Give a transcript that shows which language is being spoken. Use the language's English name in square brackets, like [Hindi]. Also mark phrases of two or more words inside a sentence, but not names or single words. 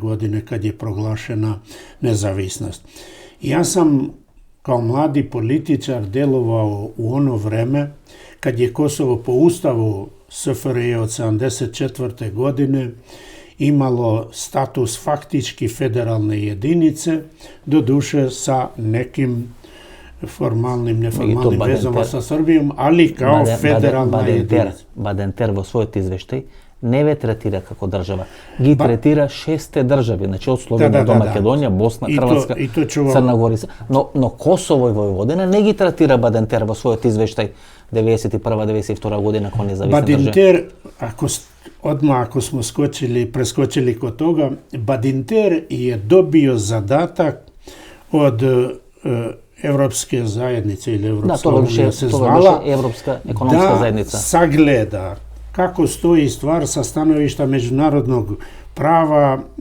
[Serbian] godine kad je proglašena nezavisnost. Ja sam kao mladi političar delovao u ono vreme kad je Kosovo po ustavu SFRJ od 1974. godine imalo status faktički federalne jedinice, doduše sa nekim formalnim, neformalnim vezama sa Srbijom, ali kao federalna jedinica. [Macedonian] Бадентер во својот извештај не ве третира како држава. Ги третира 6 држави, значи од Словенија до Македонија, Босна, Хрватска, Црна Гора. Но Косово и Војводина не ги третира Бадентер во својот извештај 91-92 година кога независна држава. [Serbian] Бадентер, ако smo preskočili kod toga, Badinter je dobio zadatak od Evropske zajednice ili Evropska unija se zvala, da sagleda kako stoji stvar sa stanovišta međunarodnog prava